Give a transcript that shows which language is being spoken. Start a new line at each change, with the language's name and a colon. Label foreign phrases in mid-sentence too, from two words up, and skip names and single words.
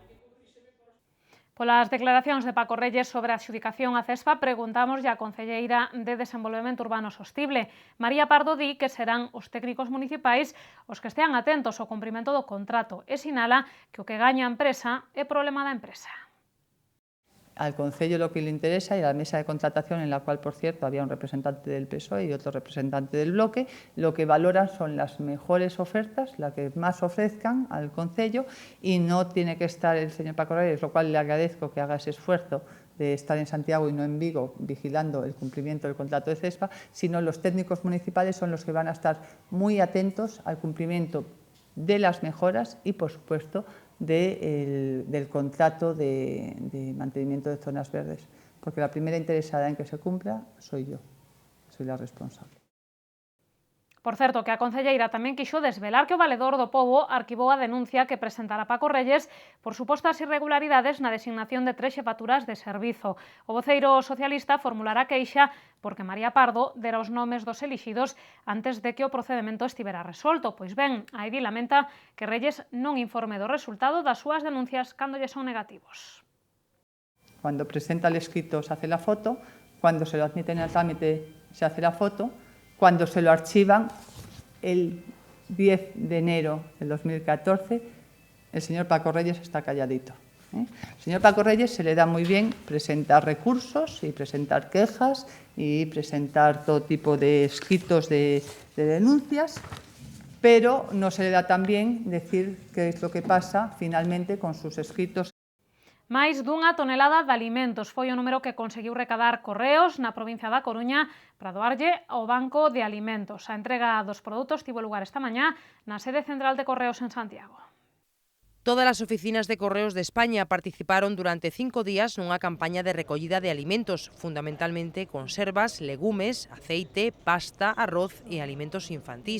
Galician: Polas declaracións de Paco Reyes sobre a adxudicación a CESPA, preguntamos á concelleira de Desenvolvemento Urbano Sostible. María Pardo di que serán os técnicos municipais os que estean atentos ao cumprimento do contrato e sinala que o que gaña a empresa é problema da empresa.
Spanish: Al Concello lo que le interesa y a la mesa de contratación, en la cual, por cierto, había un representante del PSOE y otro representante del Bloque, lo que valoran son las mejores ofertas, las que más ofrezcan al Concello, y no tiene que estar el señor Paco Reyes, lo cual le agradezco que haga ese esfuerzo de estar en Santiago y no en Vigo vigilando el cumplimiento del contrato de CESPA, sino los técnicos municipales son los que van a estar muy atentos al cumplimiento de las mejoras y, por supuesto, del contrato de mantenimiento de zonas verdes, porque la primera interesada en que se cumpla soy yo, soy la responsable.
Galician: Por certo, que a concelleira tamén quixo desvelar que o Valedor do Pobo arquivou a denuncia que presentara Paco Reyes por supostas irregularidades na designación de 3 xefaturas de servizo. O voceiro socialista formulará queixa porque María Pardo dera os nomes dos elixidos antes de que o procedimento estivera resolto. Pois ben, a Edi lamenta que Reyes non informe do resultado das súas denuncias cando lle son negativos.
Spanish: Cuando presenta el escrito se hace la foto, cuando se lo admiten al trámite se hace la foto, cuando se lo archivan el 10 de enero del 2014, el señor Paco Reyes está calladito. Al señor Paco Reyes se le da muy bien presentar recursos y presentar quejas y presentar todo tipo de escritos de denuncias, pero no se le da tan bien decir qué es lo que pasa finalmente con sus escritos.
Galician: Máis dunha tonelada de alimentos foi o número que conseguiu recadar Correos na provincia da Coruña para doarlle ao Banco de Alimentos. A entrega dos produtos tivo lugar esta mañá na sede central de Correos en Santiago. Todas as oficinas de Correos de España participaron durante 5 días nunha campaña de recollida de alimentos, fundamentalmente conservas, legumes, aceite, pasta, arroz e alimentos infantís.